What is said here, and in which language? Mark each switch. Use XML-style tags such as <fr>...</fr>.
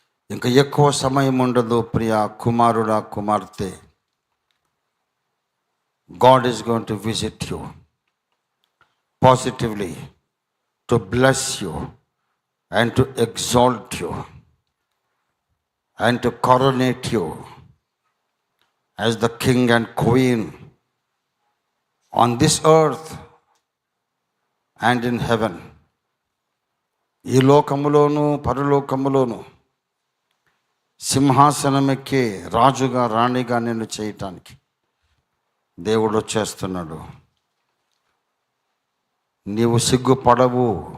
<te>ఇంకా ఎక్కువ సమయం ఉండదు ప్రియా కుమారుడా, కుమార్తె.</te> <en>God is going to visit you positively, to bless you and to exalt you and to coronate you as the king and queen on this earth and in heaven.</en> <te>ఈ లోకములోను పరలోకములోను సింహాసనం ఎక్కే రాజుగా రాణిగా నిన్ను చేయటానికి దేవుడు వచ్చేస్తున్నాడు. నీవు సిగ్గుపడవు.</te>